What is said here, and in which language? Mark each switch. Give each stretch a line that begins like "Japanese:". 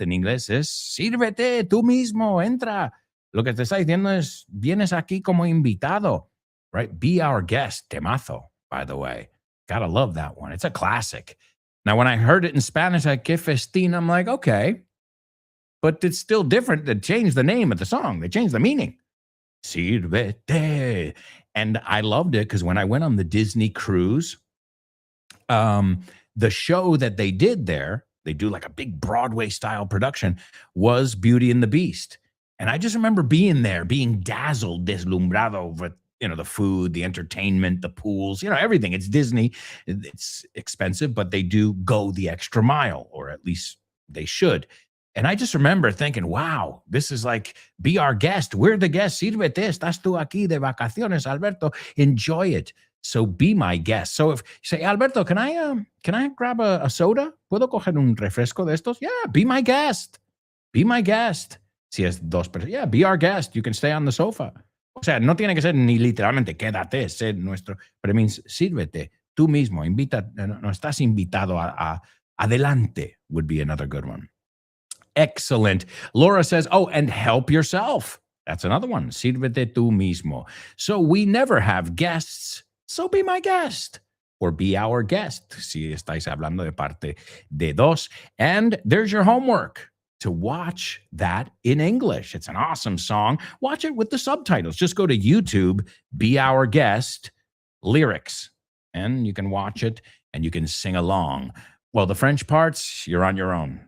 Spanish: En inglés es sírvete tú mismo, entra. Lo que te está diciendo es, vienes aquí como invitado, right?
English: Be our guest. Temazo, by the way. Gotta love that one. It's a classic. Now, when I heard it in Spanish, like Que Festín, I'm like, okay. But it's still different. They changed the name of the song. They changed the meaning. Sírvete. And I loved it because when I went on the Disney cruise, the show that they did there, they do like a big Broadway style production, was Beauty and the Beast. And I just remember being there, being dazzled, deslumbrado over, the food, the entertainment, the pools, everything. It's Disney. It's expensive, but they do go the extra mile, or at least they should. And I just remember thinking, wow, this is like, be our guest. We're the guests.
Spanish: Sírvete, estás tú aquí de vacaciones, Alberto.
English: Enjoy it. So be my guest. So if you say, Alberto, can I grab a soda?
Spanish: ¿Puedo coger un refresco de estos?
English: Yeah, be my guest. Be my guest.
Spanish: Si es dos personas,
English: yeah, be our guest. You can stay on the sofa.
Spanish: O sea, no tiene que ser ni literalmente quédate, sé nuestro,
English: but it means
Spanish: sírvete tú mismo, invita, no estás invitado a adelante
English: would be another good one. Excellent. Laura says, oh, and help yourself. That's another one.
Spanish: Sírvete tú mismo.
English: So we never have guests, so be my guest. Or be our guest,
Spanish: si estáis hablando de parte de dos.
English: And there's your homework, to watch that in English. It's an awesome song. Watch it with the subtitles. Just go to YouTube, Be Our Guest, lyrics, and you can watch it and you can sing along. Well, the French parts, you're on your own.